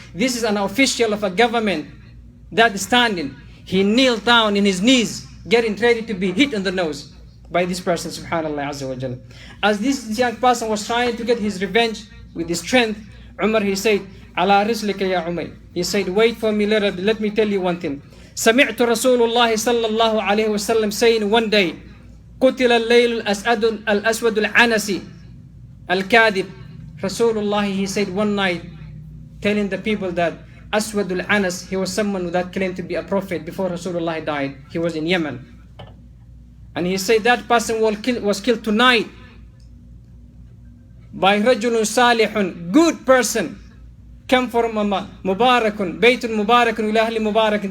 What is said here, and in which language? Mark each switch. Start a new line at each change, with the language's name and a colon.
English: This is an official of a government that is standing. He kneeled down in his knees, getting ready to be hit on the nose by this person, subhanallah Azza wa Jalla. As this young person was trying to get his revenge with his strength, Umar, he said,
Arabic: ala rislika ya Umar.
English: He said, wait for me, let me tell you one thing.
Arabic: سمعت رسول الله صلى الله عليه وسلم
English: saying one day,
Arabic: قتل الليل الأسود العنسي الكاذب.
English: Rasulullah, he said one night, telling the people that Aswad al-Anas, he was someone that claimed to be a prophet before Rasulullah died. He was in Yemen. And he said that person was killed tonight by
Arabic: Rajulun Salihun,
English: good person, come from Mubarakun,
Arabic: Baytun Mubarakun, ila ahli Mubarakun.